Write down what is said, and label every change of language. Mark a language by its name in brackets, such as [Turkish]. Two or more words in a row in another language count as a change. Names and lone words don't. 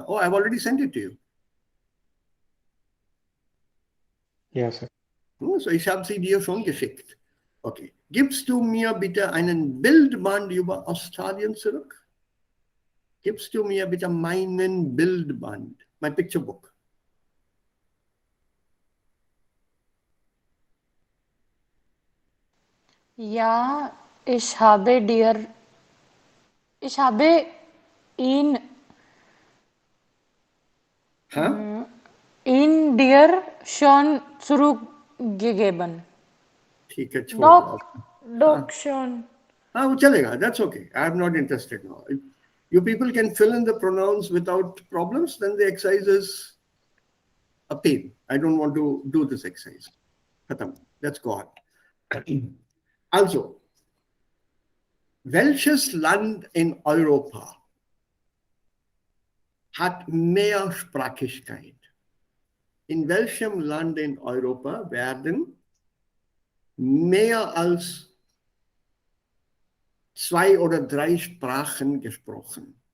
[English] Oh, I've already sent it to you. Ja, sir. [German] So, ich habe sie dir schon geschickt. Okay. Gibst du mir bitte einen Bildband über Australien zurück? Gibst du mir bitte meinen Bildband, [English] my picture book? [German] Ja, ich habe ihn, ihn dir schon zurückgegeben. [Hindi] ठीक है, छोड़ दो. [German] Doch schon. [Hindi] वो चलेगा. [English] That's okay. I'm not interested now. If you people can fill in the pronouns without problems, then the exercise is a pain. I don't want to do this exercise. Khatam. Let's go on. [German] Also, welches Land in Europa hat Mehrsprachigkeit? In welchem Land in Europa werden mehr als 2 oder 3 Sprachen gesprochen?